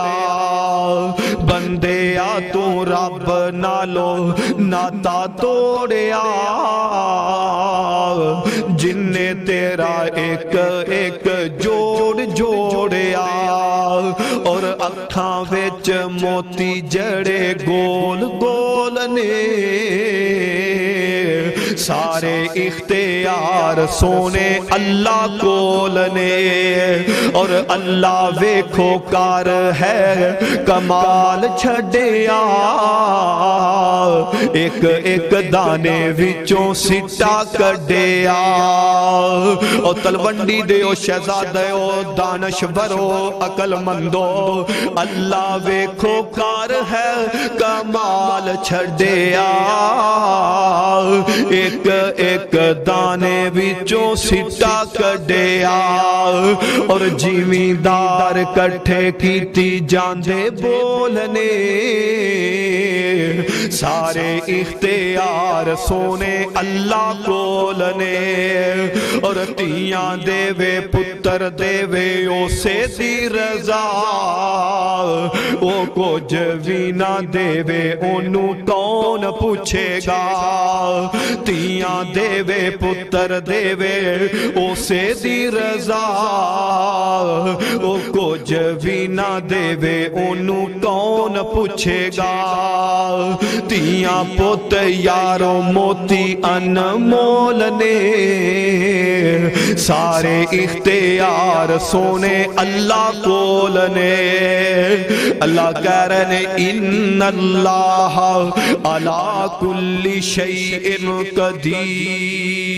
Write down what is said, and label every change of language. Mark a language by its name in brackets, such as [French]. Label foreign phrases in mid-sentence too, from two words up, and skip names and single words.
[Punjabi] بندے آ تو رب نالوں ناتا توڑیا، جنے تیرا اک اک جوڑ جوڑیا. اور اکھاں وچ موتی جڑے گول گول نے, سارے اختیار سونے اللہ کول نے اور اللہ ویکھو کار ہے کمال چھڈیا ایک ایک دانے وچوں سٹا کڈیا او تلونڈی دے او شہزادے او دانشورو عقل مندو اللہ ویکھو کار ہے کمال چھڈیا ایک ایک دانے وچوں سٹا کڈیا اور زمیندار کٹھے کیتی جاندے بولنے سارے اختیار سونے اللہ کول نے اور تیاں دے وے پتر دے وے اسے دی رضا او کچھ بھی نہ دے وے انہوں کون پوچھے گا تیاں دے وے پتر دے وے اسے دی رضا او کچھ بھی نہ دے وے انہوں کون پوچھے گا تیاں پوت یاروں موتی انمول نے سارے اختیار سونے اللہ کول نے اللہ کہہ رہے ہیں [Arabic] ان اللہ علی کل شیء قدیر